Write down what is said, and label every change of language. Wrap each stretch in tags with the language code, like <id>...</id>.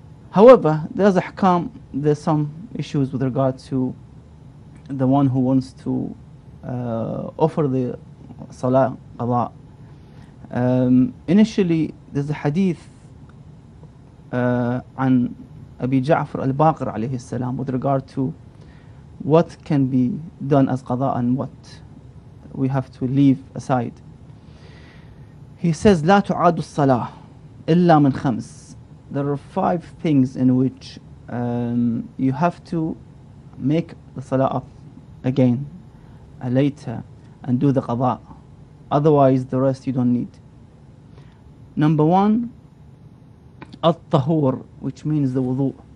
<en>However, there's there's some issues with regard to the one who wants to offer the Salah qada. Initially, there's a hadith عن Abi Ja'far al-Baqir alayhi salam with regard to what can be done as qada and what we have to leave aside. He says,</en> <ar>لا تعاد الصلاة إلا من خمس.</ar> <en>There are 5 things in which you have to make the salah up again later and do the qada. Otherwise, the rest you don't need. Number 1, at-tahur, which means the wudu.</en>